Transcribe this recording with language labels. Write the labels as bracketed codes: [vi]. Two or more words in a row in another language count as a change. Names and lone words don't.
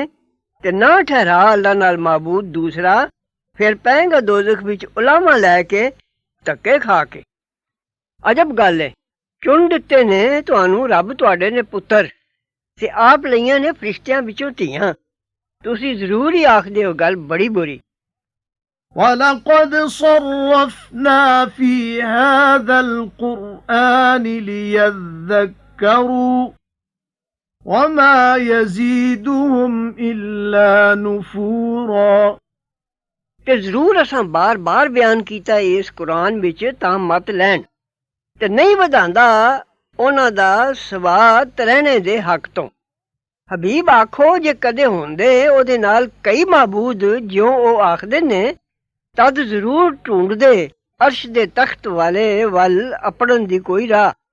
[pa] ਤੇ ਨਾ ਠਹਿਰਾ ਅੱਲਾ ਨਾਲ ਮਾਬੂਦ ਦੂਸਰਾ, ਫਿਰ ਪਏਗਾ ਦੋਜ਼ਖ ਵਿੱਚ ਉਲਾਮਾ ਲੈ ਕੇ ਧੱਕੇ ਖਾ ਕੇ। ਅਜਬ ਗੱਲ ਹੈ, ਚੁਣ ਦਿੱਤੇ ਨੇ ਤੁਹਾਨੂੰ ਰੱਬ ਤੁਹਾਡੇ ਨੇ ਪੁੱਤਰ, ਤੇ ਆਪ ਲਈਆਂ ਨੇ ਫਰਿਸ਼ਤਿਆਂ ਵਿੱਚੋਂ ਧੀਆਂ। ਤੁਸੀਂ ਜ਼ਰੂਰ ਹੀ ਆਖਦੇ ਹੋ ਗੱਲ ਬੜੀ ਬੁਰੀ। [ar] وَلَقَدْ صَرَّفْنَا فِي هَذَا الْقُرْآنِ لِيَذَّكَّرُوا وَمَا يَزِيدُهُمْ إِلَّا نُفُورًا। [pa] ਤੇ ਜ਼ਰੂਰ ਅਸਾਂ ਬਾਰ-ਬਾਰ ਬਿਆਨ ਕੀਤਾ ਇਸ ਕੁਰਾਨ ਵਿੱਚ ਤਾਂ ਮਤ ਲੈਣ, ਤੇ ਨਹੀਂ ਵਧਾਂਦਾ ਉਹਨਾਂ ਦਾ ਸਵਾਦ ਰਹਿਣੇ ਦੇ ਹੱਕ ਤੋਂ। ਹਬੀਬ ਆਖੋ ਜੇ ਕਦੇ ਹੁੰਦੇ ਉਹਦੇ ਨਾਲ ਕਈ ਮਾਬੂਦ ਜਿਉਂ ਉਹ ਆਖਦੇ ਨੇ, ਤਦ ਜ਼ਰੂਰ ਢੂੰਡਦੇ ਅਰਸ਼ ਦੇ ਤਖਤ ਵਾਲੇ ਵੱਲ ਅਪੜਨ ਦੀ ਕੋਈ ਰਾਹ।